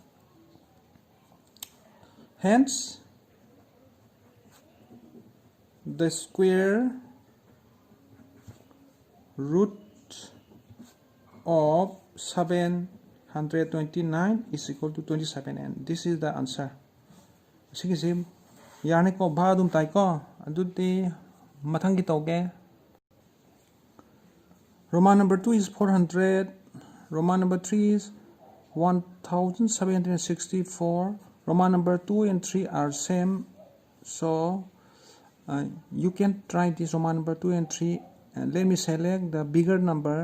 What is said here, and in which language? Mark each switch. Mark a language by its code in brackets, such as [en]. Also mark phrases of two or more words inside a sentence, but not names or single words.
[en] Hence, the square root of 729 is equal to 27, and this is the answer. [mni] Sige yarne ko ba dum tai ko adudi mathang gi toge. [en] Roman number 2 is 400. Roman number 3 is 1764. Roman number 2 and 3 are same, so you can try this Roman number 2 and 3, and let me select the bigger number.